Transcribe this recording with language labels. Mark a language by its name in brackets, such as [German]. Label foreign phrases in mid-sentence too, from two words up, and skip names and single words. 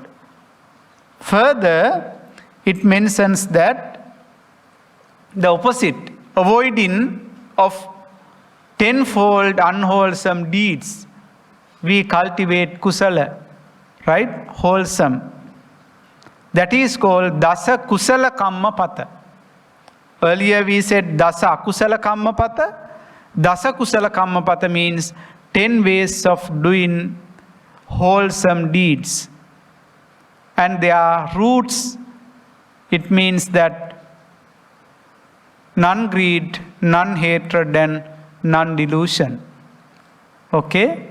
[English] Further, it mentions that the opposite, avoiding of tenfold unwholesome deeds, we cultivate kusala, right? Wholesome. That is called [Pali] dasa kusala kamma pata. [English] Earlier we said [Pali] dasa akusala kamma pata. Dasa kusala kamma pata [English] means 10 ways of doing wholesome deeds. And their roots, it means that non-greed, non-hatred and non-delusion. Okay?